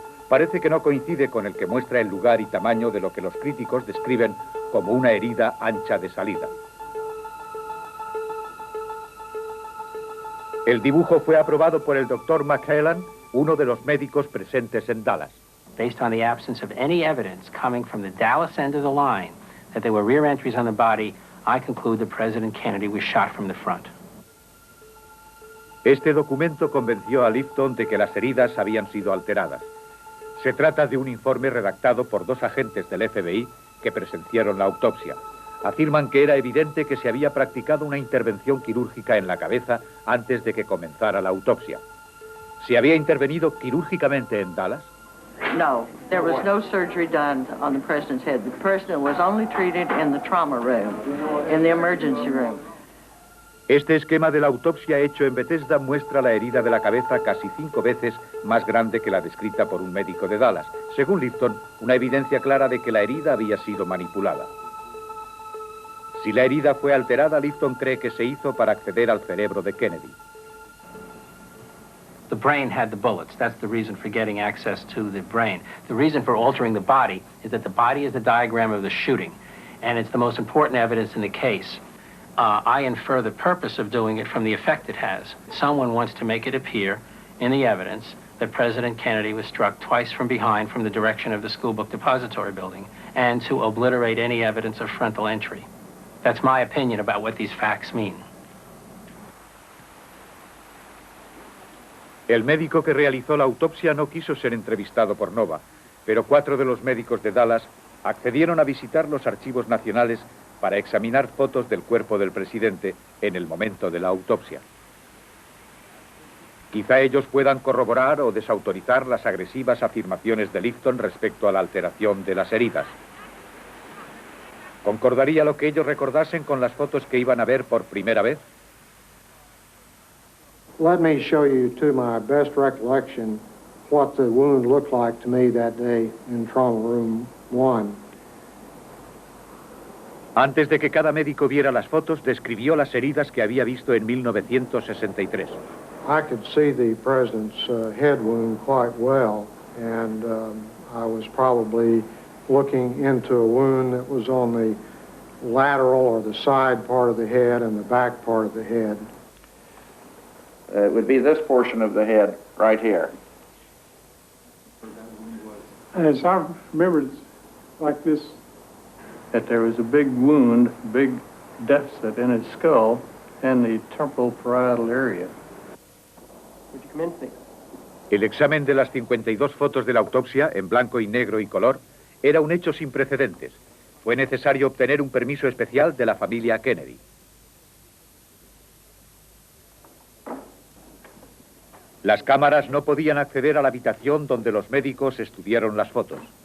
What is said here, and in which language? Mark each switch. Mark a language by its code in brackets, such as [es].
[es] Parece que no coincide con el que muestra el lugar y tamaño de lo que los críticos describen como una herida ancha de salida. El dibujo fue aprobado por el Dr. McHellan, uno de los médicos presentes en Dallas. [en] Based on the absence of any evidence coming from the Dallas end of the line that there were rear entries on the body, I conclude that President Kennedy was shot from the front. [es] Este documento convenció a Lifton de que las heridas habían sido alteradas. Se trata de un informe redactado por 2 agentes del FBI que presenciaron la autopsia. Afirman que era evidente que se había practicado una intervención quirúrgica en la cabeza antes de que comenzara la autopsia. ¿Se había intervenido quirúrgicamente en Dallas? [en] No, there was no surgery done on the president's head. The president was only treated in the trauma room, in the emergency room. [es] Este esquema de la autopsia hecho en Bethesda muestra la herida de la cabeza casi 5 veces más grande que la descrita por un médico de Dallas. Según Lifton, una evidencia clara de que la herida había sido manipulada. Si la herida fue alterada, Lifton cree que se hizo para acceder al cerebro de Kennedy. [en] The brain had the bullets. That's the reason for getting access to the brain. The reason for altering the body is that the body is the diagram of the shooting, and it's the most important evidence in the case. I infer the purpose of doing it from the effect it has. Someone wants to make it appear in the evidence that President Kennedy was struck twice from behind from the direction of the School Book Depository building, and to obliterate any evidence of frontal entry. That's my opinion about what these facts mean. [es] El médico que realizó la autopsia no quiso ser entrevistado por Nova, pero 4 de los médicos de Dallas accedieron a visitar los archivos nacionales para examinar fotos del cuerpo del presidente en el momento de la autopsia. Quizá ellos puedan corroborar o desautorizar las agresivas afirmaciones de Lifton respecto a la alteración de las heridas. ¿Concordaría lo que ellos recordasen con las fotos que iban a ver por primera vez? [en] Let me show you, to my best recollection, what the wound looked like to me that day in Trauma Room 1. [es] Antes de que cada médico viera las fotos, describió las heridas que había visto en 1963. [en] I could see the president's head wound quite well, and I was probably looking into a wound that was on the lateral or the side part of the head and the back part of the head. It would be this portion of the head right here. As I remember, it's like this, that there was a big wound, big deficit in his skull and the temporal parietal area. Would you come in, please? [es] El examen de las 52 fotos de la autopsia, en blanco y negro y color, era un hecho sin precedentes. Fue necesario obtener un permiso especial de la familia Kennedy. Las cámaras no podían acceder a la habitación donde los médicos estudiaron las fotos.